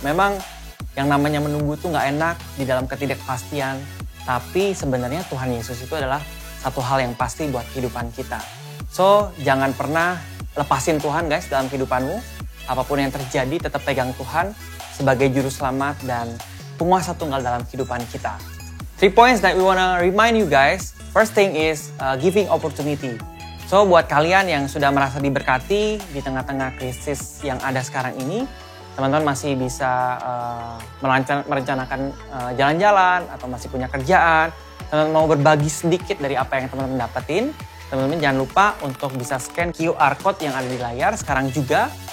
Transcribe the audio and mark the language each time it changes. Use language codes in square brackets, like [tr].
[id] Memang yang namanya menunggu tuh nggak enak di dalam ketidakpastian. Tapi sebenarnya Tuhan Yesus itu adalah satu hal yang pasti buat kehidupan kita. So, jangan pernah lepasin Tuhan guys dalam kehidupanmu. Apapun yang terjadi, tetap pegang Tuhan sebagai juru selamat dan penguasa tunggal dalam kehidupan kita. [en] 3 points that we wanna remind you guys. First thing is giving opportunity. [id] So, buat kalian yang sudah merasa diberkati di tengah-tengah krisis yang ada sekarang ini, teman-teman masih bisa merencanakan jalan-jalan atau masih punya kerjaan, teman-teman mau berbagi sedikit dari apa yang teman-teman dapetin, teman-teman jangan lupa untuk bisa scan QR code yang ada di layar sekarang juga.